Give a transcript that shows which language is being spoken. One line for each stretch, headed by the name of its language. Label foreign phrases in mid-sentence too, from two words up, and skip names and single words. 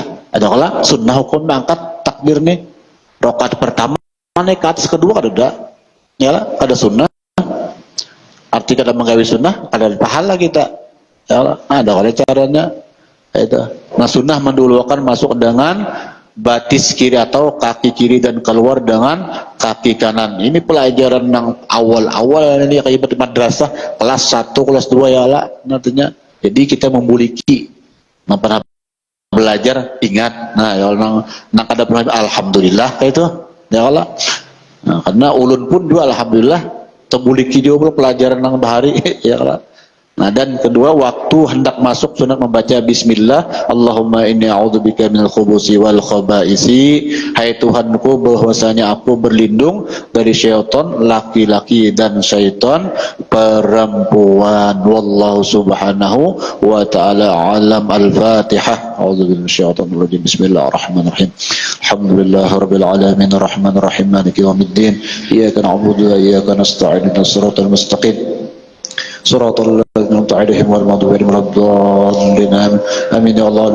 Banjar: Ada kala sunnah hukum mengangkat takbir nih rakaat pertama naik ke atas kedua ada ya lah ada sunnah arti kada menggawi sunnah ada pahala kita ya lah.
Indonesian: Nah, ada kala caranya itu. Nah sunnah mendulukan masuk dengan batis kiri atau kaki kiri dan keluar dengan kaki kanan. Ini pelajaran yang awal-awal ini kayak di madrasah kelas 1 kelas 2 ya lah nantinya. Jadi kita memiliki pernah belajar ingat.
Banjar: Nah ya nang kada pernah alhamdulillah kayak itu ya Allah. Nah, karena ulun pun juga alhamdulillah tembuliki juga pelajaran nang bahari ya Allah.
Indonesian: Nah dan kedua waktu hendak masuk sunat membaca
Arabic: بسم الله اللهم إني أعوذ بك من الخبث والخبائث.
Indonesian: Hai Tuhanku bahwasanya aku berlindung dari syaitan laki-laki dan syaitan perempuan.
Arabic: والله سبحانه وتعالى أعلم. Al-Fatihah. أعوذ بالله من الشيطان الرجيم. بسم الله الرحمن الرحيم. الحمد لله رب العالمين الرحمن الرحيم مالك يوم الدين. إياك نعبد وإياك نستعين اهدنا الصراط المستقيم. صراط الذين أنعمت عليهم غير المغضوب عليهم ولا الضالين آمين يا الله.